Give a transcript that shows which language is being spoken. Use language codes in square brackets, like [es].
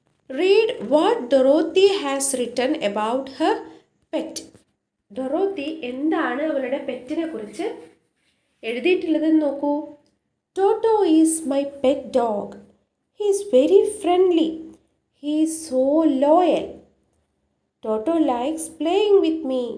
[en] Read what Dorothy has written about her pet. [ml] Dorothy എന്താണ് അവളുടെ പെറ്റിനെ കുറിച്ച് എഴുതിയിട്ടുള്ളതെന്ന് നോക്കൂ. [en] Toto is my pet dog. He is very friendly. He is so loyal. Toto likes playing with me.